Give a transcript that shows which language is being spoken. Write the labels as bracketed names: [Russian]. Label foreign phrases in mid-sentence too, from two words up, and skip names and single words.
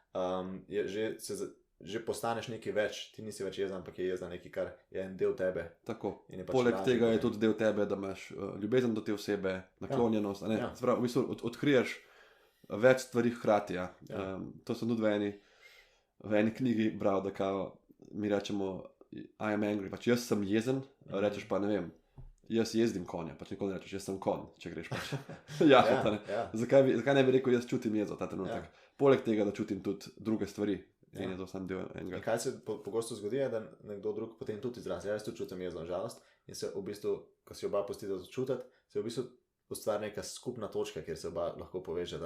[Slovenian] Že postaneš nekaj več, ti nisi več jezen, ampak je jezen nekaj, kar je en del tebe. Tako, poleg tega je tudi del tebe, da imaš ljubezen do te osebe, naklonjenost, ja. Sprav, v bistvu odkriješ več stvari hkrati, ja. To sem tudi v eni knjigi bral, da kao, mi rečemo [English] I am angry, [Slovenian] pač jaz sem jezen, rečeš pa ne vem, jaz jezdim konja, pač nikoli ne rečeš, jaz sem konj, če greš pač. Ja. Zakaj ne bi rekel, jaz čutim jezo ta trenutek? Ja. Poleg tega, da čutim tudi druge stvari. Ja. In je to sam del enega. In kaj se pogosto zgodi, je, da nekdo drug potem tudi izrazi. Jaz tudi čutim jezo in žalost in se v bistvu, ko si oba pustite začutiti, se v bistvu ustvari neka skupna točka, kjer se oba lahko povežeta.